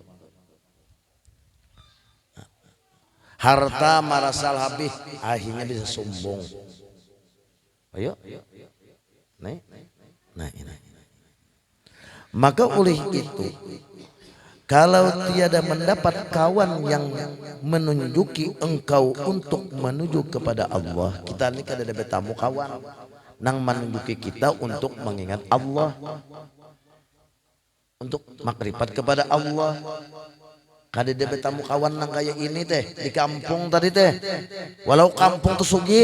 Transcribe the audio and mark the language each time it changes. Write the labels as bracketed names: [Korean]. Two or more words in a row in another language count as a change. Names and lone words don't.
[Indonesian] Harta merasa lebih, akhirnya bisa sombong. Ayo, nah ini. Maka oleh itu Kalau tiada mendapat kawan yang menunjuki engkau untuk menuju kepada Allah, [Banjar] kita ini kada ada bertamu kawan nang menunjuki kita untuk mengingat Allah, untuk makrifat kepada Allah. Kada ada bertamu kawan nang kayak ini teh di kampung tadi teh, walau kampung tuh sugih.